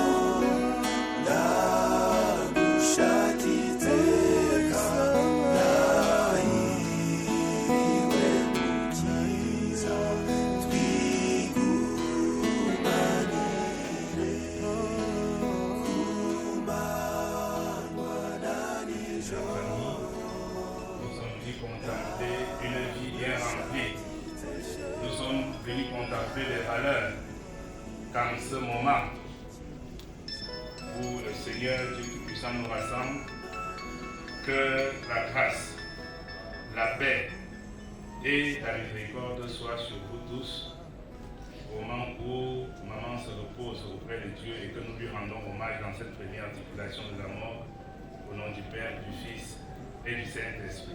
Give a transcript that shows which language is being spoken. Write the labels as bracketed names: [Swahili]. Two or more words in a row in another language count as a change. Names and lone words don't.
[Kinyarwanda] ndagushaka iteka ndahiriwe mukiza twigumanire ku manywa na nijoro. [French] Nous sommes venus contempler une vie bien remplie. Nous sommes venus contempler les valeurs qu'en ce moment où le Seigneur Dieu Tout-Puissant nous rassemble, que la grâce, la paix et la miséricorde soient sur vous tous au moment où maman se repose auprès de Dieu et que nous lui rendons hommage dans cette première articulation de la mort au nom du Père, du Fils et du Saint-Esprit.